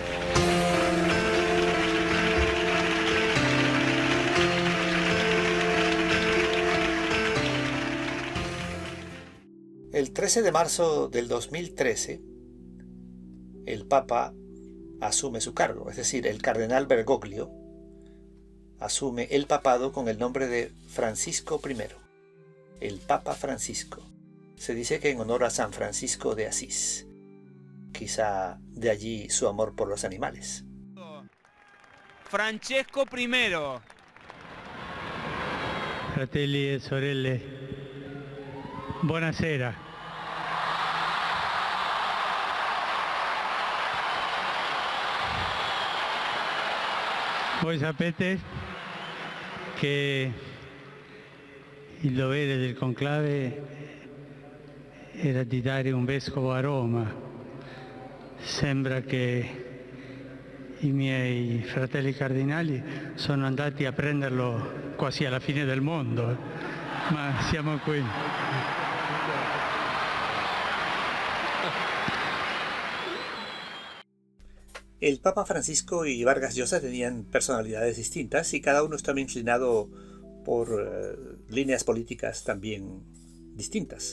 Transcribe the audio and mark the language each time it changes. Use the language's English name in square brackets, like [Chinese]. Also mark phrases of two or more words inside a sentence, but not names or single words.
[Spanish] El 13 de marzo del 2013, el Papa asume su cargo, es decir, el cardenal Bergoglio asume el papado con el nombre de Francisco I, el Papa Francisco. Se dice que en honor a San Francisco de Asís. Quizá de allí su amor por los animales. Francesco I. [Italian] Fratelli e sorelle, buonasera. Voi sapete che il dovere del conclave era di dare un vescovo a Roma. Sembra che i miei fratelli cardinali sono andati a prenderlo quasi alla fine del mondo, ma siamo qui. [Spanish] El Papa Francisco y Vargas Llosa tenían personalidades distintas y cada uno estaba inclinado por líneas políticas también distintas.